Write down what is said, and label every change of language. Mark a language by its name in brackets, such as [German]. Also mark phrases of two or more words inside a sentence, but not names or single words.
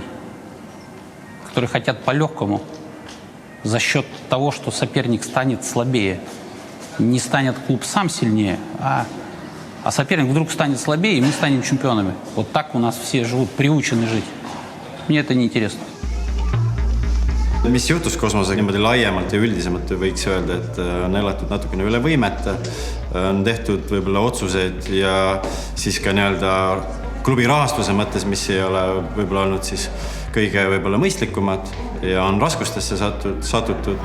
[Russian] Которые хотят по-легкому за счет того, что соперник станет слабее. Не станет клуб сам сильнее, а соперник вдруг станет слабее, и мы станем чемпионами. Вот так у нас все живут, приучены жить. Мне это неинтересно. [Estonian] Mis juhtus Kosmosega niimoodi laiemalt ja üldisemalt võiks öelda, et on elatud natukene üle võimete, on tehtud võib-olla otsuseid ja siis ka nii-öelda klubi rahastuse mõttes, mis ei ole võib-olla olnud siis kõige võib-olla mõistlikumad ja on raskustesse satutud.